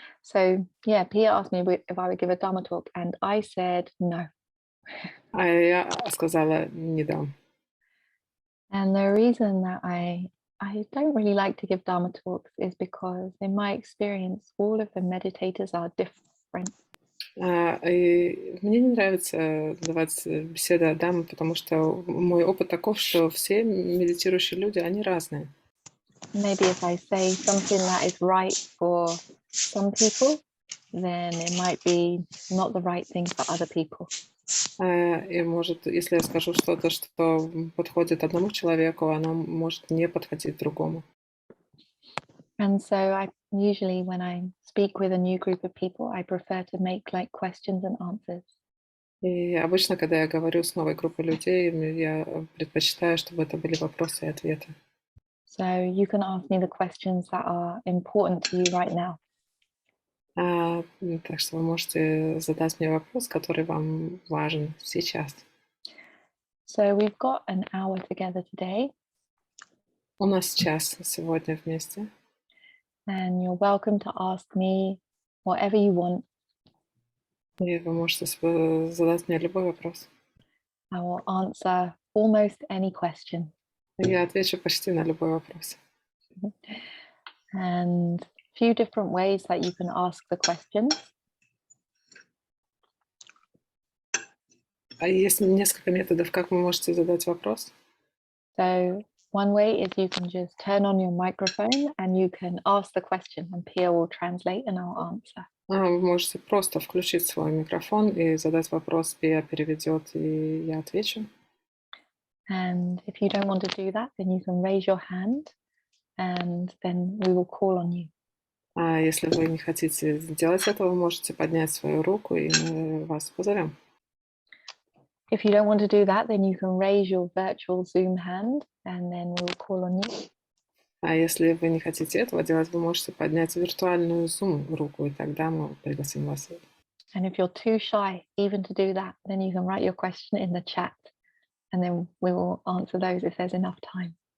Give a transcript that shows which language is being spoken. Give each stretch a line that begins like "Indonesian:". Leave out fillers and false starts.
English: So yeah, Pia asked me if I would give a Dharma talk, and I said no.
Russian: А я сказала не дам.
English: And the reason that I don't really like to give Dharma talks is because in my experience, all of the meditators are different.
Russian: И мне не нравится давать беседы о Даме, потому что мой опыт таков, что все медитирующие люди, они разные.
English: Maybe if I say something that is right for some people, then it might be not the right thing for other people.
Russian: И может, если я скажу что-то, что подходит одному человеку, оно может не подходить другому.
English: And so I usually, when I speak with a new group of people, I prefer to make like questions and answers.
Russian: И обычно, когда я говорю с новой группой людей, я предпочитаю, чтобы это были вопросы и ответы.
English: So you can ask me the questions that are important to you right now.
Russian: Так что вы можете задать мне вопрос, который вам важен сейчас.
English: So we've got an hour together today.
Russian: У нас час сегодня вместе.
English: And you're welcome to ask me whatever you want.
Russian: И вы можете задать мне любой вопрос.
English: I will answer almost any question.
Russian: Я отвечу почти на любой вопрос.
English: And a few different ways that you can ask the questions.
Russian: Есть несколько методов, как вы можете задать вопрос.
English: So one way is you can just turn on your microphone and you can ask the question and Pia will translate and I'll answer.
Russian: Вы можете просто включить свой микрофон и задать вопрос, Пия переведет, и я отвечу.
English: And if you don't want to do that, then you can raise your hand and then we will call on you.
Russian: А если вы не хотите сделать этого, вы можете поднять свою руку, и мы вас позовем.
English: If you don't want to do that, then you can raise your virtual Zoom hand and then we'll call on you.
Russian: А если вы не хотите этого делать, вы можете поднять виртуальную Zoom руку, и тогда мы пригласим вас.
English: And if you're too shy even to do that, then you can write your question in the chat and then we will answer those if there's enough time.